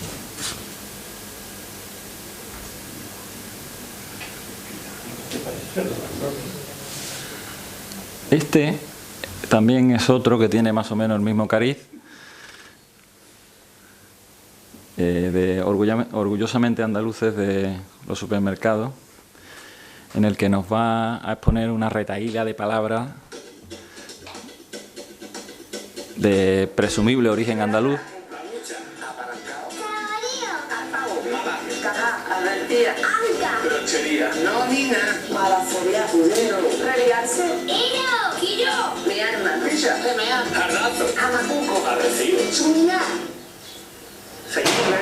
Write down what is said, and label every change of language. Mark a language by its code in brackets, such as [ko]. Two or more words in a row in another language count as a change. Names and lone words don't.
[es] Este también es otro que tiene más o menos el mismo cariz, de orgullosamente andaluces de los supermercados, en el que nos va a exponer una retahíla de palabras de presumible origen andaluz. Brochería. Nómina. Malaforía. Pudero. Religarse. ¡Quiro! Mi arma. Milla. Remea. Jardazo. Jamacuco. Arrecibo. ¡Chumina! Señor.